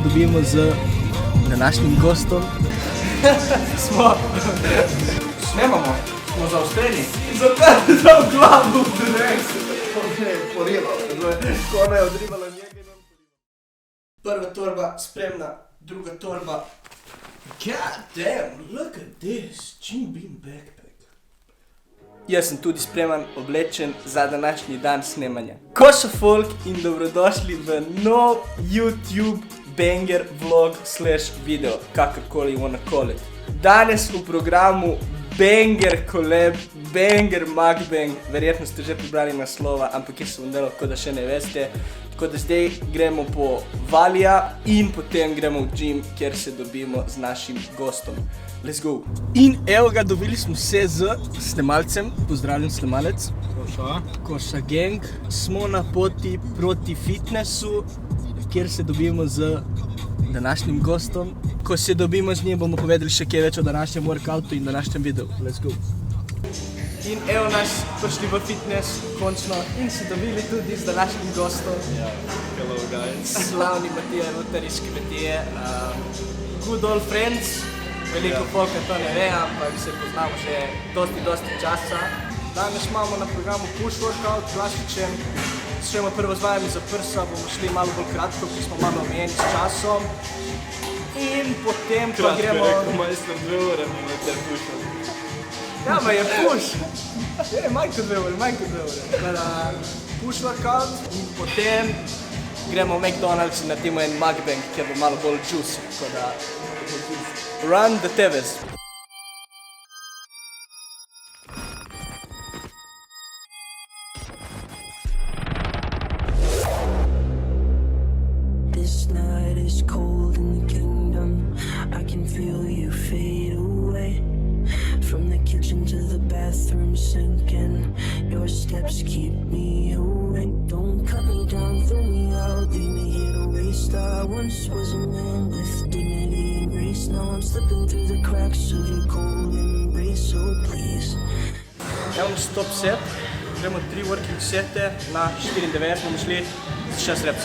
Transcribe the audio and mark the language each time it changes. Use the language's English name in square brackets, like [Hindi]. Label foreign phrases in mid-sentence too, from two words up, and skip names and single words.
[Slovenian] dobimo z današnjim gostom. Snemamo, smo zaostreni. Za glavo v drek. Ona je odribala njega in on porival. Prva torba spremna, druga torba. [English] God damn, look at this, Jim Beam backpack. [Slovenian] Jaz sem tudi spreman, oblečen za današnji dan snemanja. Ko so folk in dobrodošli v nov YouTube [English] banger vlog [Slovenian] / video, kakorkoli [English] you wanna call it. [Slovenian] Danes v programu [English] banger collab, banger mukbang, [Slovenian] verjetno ste že prebrali naslova, ampak jaz sem delal, kot da še ne veste. Tako da zdaj gremo po Valija in potem gremo v gym, kjer se dobimo z našim gostom. [English] Let's go! [Slovenian] In evo ga, dobili smo se z snemalcem, pozdravljen snemalec. Koša gang. Smo na poti proti fitnessu, kjer se dobimo z današnjim gostom. Ko se dobimo z njim, bomo povedali še kaj več o današnjem workoutu in današnjem videu. [English] Let's go! [Slovenian] In evo nas prišli v fitness, končno, in se dobili tudi z današnjim gostom. [English] Hello guys. [Slovenian] Slavni Matija Rutar iz Kmetije. [English] Good old friends. [Slovenian] Veliko folka to ne ve, ampak se poznamo že dosti časa. Danes imamo na programu [English] push workout, [Slovenian] klasičen. Začnemo prvo z vajami za prsa, bomo šli malo bolj kratko, ker smo malo omejeni s časom. In potem pa gremo... Kratko rekel, majster 2 ure mi na te pušam. Ja, ma je push! Je, manj kot 2 ure. Teda [English] push workout [Slovenian] in potem gremo v McDonald's in naredimo en mukbang, kjer bo malo bolj juicy, tako da... [English] Run the Tevez! This night is cold in the kingdom. I can feel you fade away. From the kitchen to the bathroom sinking. Your steps keep me awake. Don't cut me down, throw me out. Leave me here to waste. I once was a man with dignity and grace. Now I'm slipping through the cracks of your cold embrace. So please. [Slovenian] Evo naš [English] top set. [Slovenian] Gremo 3 working sete na 94, bomo šli z 6 repsov.